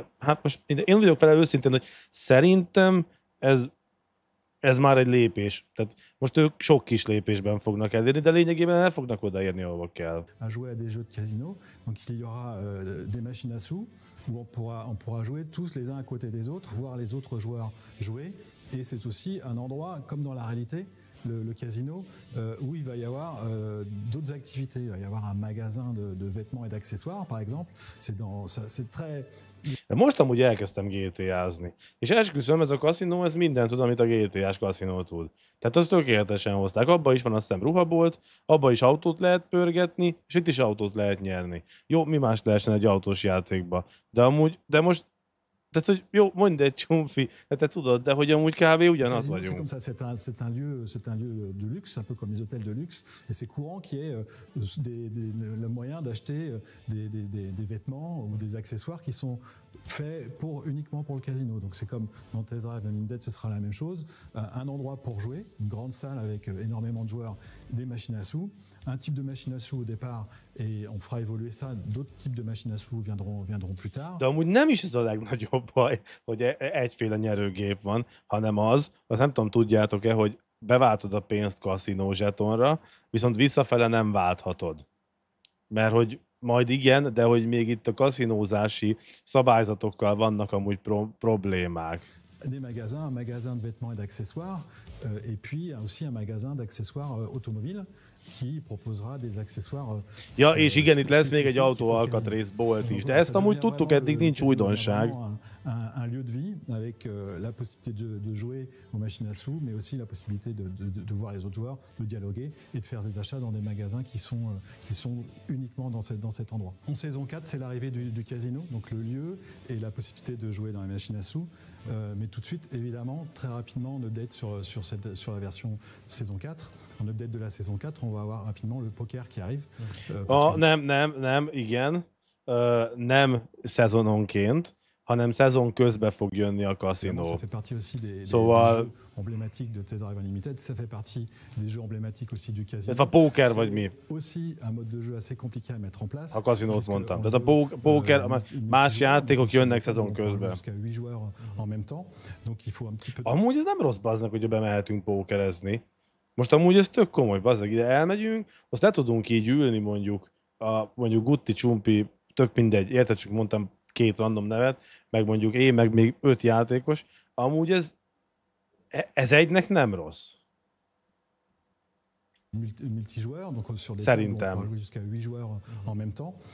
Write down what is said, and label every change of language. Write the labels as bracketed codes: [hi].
[hu] De hát most én vagyok vele őszintén, hogy szerintem ez már egy lépés. Tehát most ők sok kis lépésben fognak elérni, de lényegében el fognak odaérni, ahova kell. [fr] À jouer à des jeux de casino, donc il y aura des machines à sous où on pourra jouer tous les uns à côté des autres, voir les autres joueurs jouer. Et c'est aussi un endroit, comme dans la réalité, le casino, où il va y avoir d'autres activités. Il va y avoir un magasin de vêtements et d'accessoires, par exemple. C'est très... [hu] De most amúgy elkezdtem GTA-zni. És esküszöm, ez a kaszinó, ez mindent tud, amit a GTA-s kaszinó tud. Tehát azt tökéletesen hozták. Abba is van azt hiszem ruhabolt, abba is autót lehet pörgetni, és itt is autót lehet nyerni. Jó, mi más lehessen egy autós játékba. De most tehát, hogy jó, mondd egy Csumfi, te tudod, de hogy amúgy kb. Ugyanaz vagyunk. [fr] C'est un lieu de luxe, un peu comme les hôtels de luxe, et c'est courant qu'il y ait le moyen d'acheter des vêtements ou des accessoires qui sont faits uniquement pour le casino. Donc c'est comme dans Test Drive and Dead, ce sera la même chose. Un endroit pour jouer, une grande salle avec énormément de joueurs, des machines à sous, un type de machine à sous au départ, et on fera évoluer ça. D'autres types de machines à sous viendront plus tard. [hu] De amúgy nem is ez a legnagyobb baj, hogy egyféle nyerőgép van, hanem azt nem tudom, tudjátok-e, hogy beváltod a pénzt kaszinó zsetonra, viszont visszafele nem válthatod. Mert hogy majd igen, de hogy még itt a kaszinózási szabályzatokkal vannak amúgy problémák. [fr] Des magasins, un magasin de vêtements et d'accessoires, et puis aussi un magasin d'accessoires automobiles qui proposera des accessoires. [hu] Ja, és igen, itt lesz még egy autóalkatrészbolt is, de ezt amúgy tudtuk, eddig nincs újdonság. [fr] un lieu de vie avec la possibilité de jouer aux machines à sous, mais aussi la possibilité de voir les autres joueurs, de dialoguer et de faire des achats dans des magasins qui sont uniquement dans cet endroit. En saison 4, c'est l'arrivée du casino, donc le lieu et la possibilité de jouer dans les machines à sous. Mais tout de suite, évidemment, très rapidement, on update sur la version saison 4. En update de la saison 4, on va avoir rapidement le poker qui arrive. [hu] Nem, igen. Nem szezononként, hanem szezon közben fog jönni a kaszinó. [fr] Ça fait partie aussi des [hu] Szóval... [fr] jeux emblématiques de Test Drive Unlimited. Ça fait partie des jeux emblématiques aussi du casino. [hu] Ez a póker vagy mi? [fr] Aussi un mode de jeu assez compliqué à mettre en place. [hu] A kaszinót mondtam. Tehát a póker, más játékok jönnek szezon közben. [fr] Jusqu'à 8 joueurs en même temps. Donc il faut un petit peu... [hu] Amúgy ez nem rossz, bazdnak, hogy bemehetünk pókerezni. Most amúgy ez tök komoly, bazdnak, ide elmegyünk, azt le tudunk így ülni mondjuk Gutti, Csumpi, tök mindegy, érted, csak mondtam 2 random nevet, meg mondjuk én, meg még 5 játékos. Amúgy ez egynek nem rossz. [fr] Multijoueur, donc sur des tables, on peut jouer jusqu'à 8 joueurs en même temps.